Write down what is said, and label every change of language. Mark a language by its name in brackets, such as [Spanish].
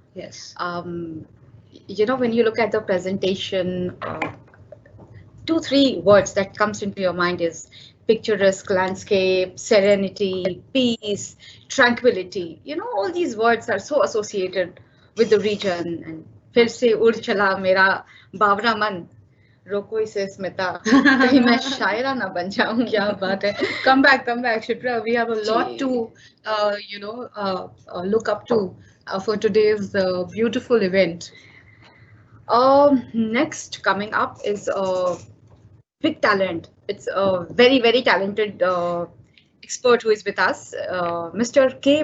[English] Yes. When you look at the presentation, 2-3 words that comes into your mind is picturesque landscape, serenity, peace, tranquility. All these words are so associated with the region. And [Hindi] फिर से उड़ चला मेरा बावरा मन, रोको इसे स्मिता, कहीं मैं शायरा ना बन जाऊं. क्या बात है. [English] Come back, Shipra. We have a lot [Hindi] ji. [English] to, look up to for today's beautiful event. Next coming up is big talent. It's a very talented expert who is with us, Mr. K.